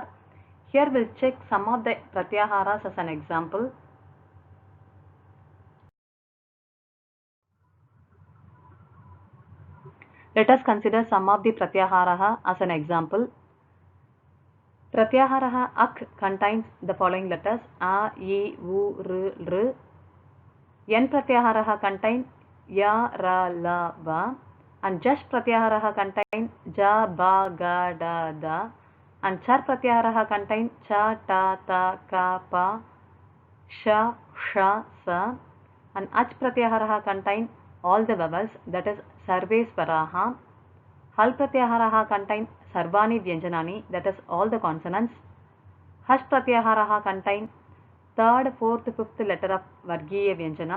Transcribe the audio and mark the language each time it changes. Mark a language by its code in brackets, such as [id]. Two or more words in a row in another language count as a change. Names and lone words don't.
[en] Here we'll check some of the Pratyaharas as an example. Let us consider some of the Pratyaharaha as an example. Pratyaharaha Ak contains the following letters A, I, U, R, Lr. N Pratyaharaha contains Ya, Ra, La, Va. And Jash Pratyaharaha contains Ja, Ba, Ga, Da, Da. And Char Pratyaharaha contains Cha, Ta, Ta, Ka, Pa, Sha, Sha, Sa. And Ach Pratyaharaha contains all the vowels, that is [sa] Sarve Swaraha. [en] Hal Pratyaharaha contains [sa] Sarvani Vyanjanani, [en] that is all the consonants. Hash Pratyaharaha contains third, fourth, fifth letter of [sa] Vargiya Vyanjanam.